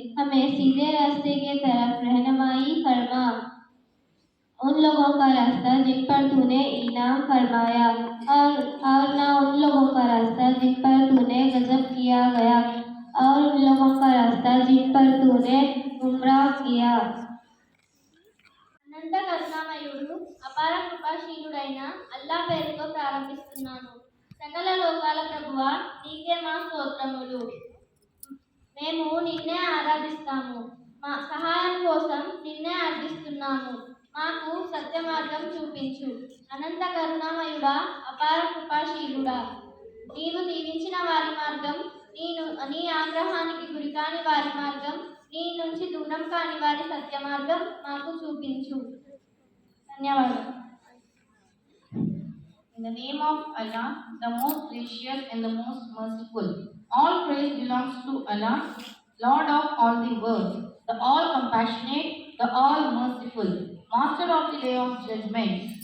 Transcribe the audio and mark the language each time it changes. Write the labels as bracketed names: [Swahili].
[Hindi] हमें सीधे रास्ते के तरफ रहनुमाई फरमा, उन लोगों का रास्ता जिन पर तूने इनाम फरमाया और ना उन लोगों का रास्ता जिन पर तूने गजब किया गया और उन लोगों का रास्ता जिन पर तूने गुमराह किया। [Telugu] అనంత కరుణామయుడు అపార కృపాశీలుడైన అల్లా పేరుతో ప్రారంభిస్తున్నాను. సకల లోకాల ప్రభువా, నీకే మా స్తోత్రములు. మేము నిన్నే ఆరాధిస్తాము, మా సహాయం కోసం నిన్నే అర్థిస్తున్నాము. మాకు సత్య మార్గం చూపించు. అనంత కరుణామయుడా, అపార కృపాశీలుడా, నీవు దీవించిన వారి మార్గం, నీ ఆగ్రహానికి గురికాని వారి మార్గం, నీ నుంచి దూరం కాని వారి సత్య మార్గం మాకు చూపించు. ధన్యవాదాలు. [English] In the name of Allah, the most gracious and the most merciful. All praise belongs to Allah, Lord of all the worlds, the all compassionate, the all merciful, Master of the day of judgment.